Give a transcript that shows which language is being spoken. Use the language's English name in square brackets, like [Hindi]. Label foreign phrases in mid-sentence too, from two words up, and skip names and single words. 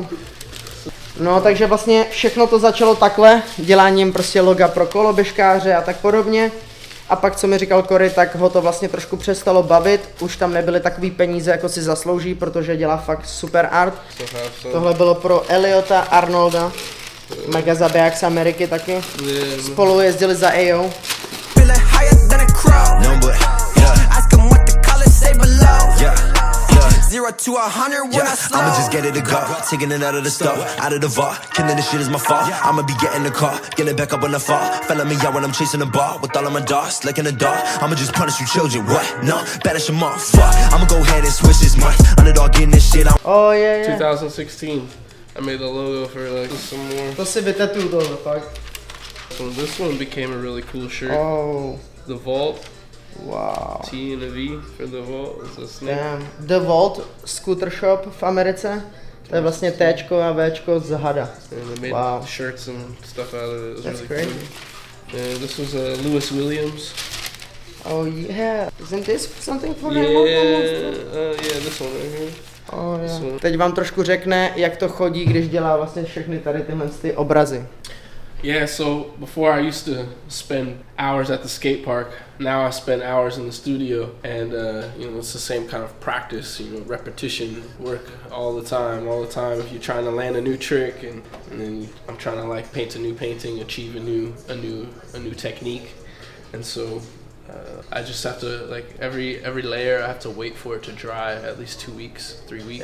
[Czech] No, takže vlastně všechno to začalo takhle, děláním prostě loga pro koloběžkáře a tak podobně. A pak, co mi říkal Cory, tak ho to vlastně trošku přestalo bavit. Už tam nebyly takový peníze, jako si zaslouží, protože dělá fakt super art. Tohle bylo pro Eliota Arnolda, mega zabiják z Ameriky taky. Spolu jezdili za AO. [English] 0 to 100 when I slow. I'ma just get it to go, taking it out of the store, out of the vault. Killing this shit is my fault. I'ma be getting the car, getting back up when I fall. Felling me out when I'm chasing the ball with all of my dogs, like in the dark. I'ma just punish you children, what? No, banish them all, fuck. I'ma go ahead and switch this month. Underdog getting this shit on. Oh yeah, yeah. 2016. I made the logo for like some more. [Czech] To si vytetuju tohle, fakt. [English] So this one became a really cool shirt. Oh. The Vault. Wow. T and a V for the Vault. It's a snake. Damn. The Vault Scooter Shop [Czech] v Americe. To je vlastně Tčko a Včko z hada. [English] And they made Wow. shirts and stuff out of it. It was That's really crazy. cool. And this was Lewis Williams. Oh yeah. Isn't this something for him? Yeah, this one right here. Oh yeah. [Czech] Teď vám trošku řekne, jak to chodí, když dělá vlastně všechny tady tyhle ty obrazy. [English] Yeah, so before I used to spend hours at the skate park. Now I spend hours in the studio, and it's the same kind of practice, repetition, work all the time. If you're trying to land a new trick, and then I'm trying to like paint a new painting, achieve a new technique, and so I just have to like every layer I have to wait for it to dry at least 2 weeks, 3 weeks,